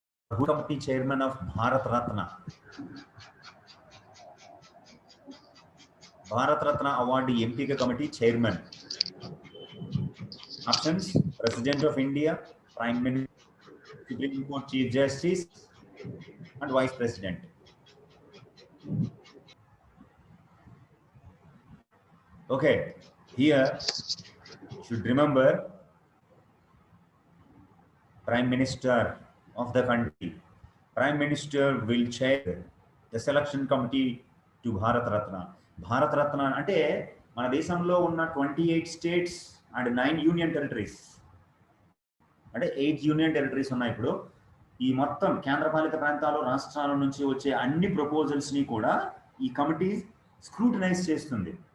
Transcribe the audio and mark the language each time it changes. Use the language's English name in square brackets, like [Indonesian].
[English] Who committee chairman of Bharat Ratna? [Telugu] Bharat Ratna award ఎంపిక committee chairman. [English] Options: president of India, prime minister, supreme court chief justice and vice president. Okay, here should remember Prime Minister of the country. Prime Minister will chair the selection committee to Bharat Ratna. [Telugu] Bharat Ratna అంటే మన దేశంలో ఉన్న 28 states and 9 union territories, అంటే 8 union territories ఉన్నాయి ఇప్పుడు. ఈ మొత్తం కేంద్రపాలిత ప్రాంతాలు, రాష్ట్రాల నుంచి వచ్చే అన్ని ప్రపోజల్స్ ని కూడా ఈ కమిటీ స్క్రూటినైజ్ చేస్తుంది.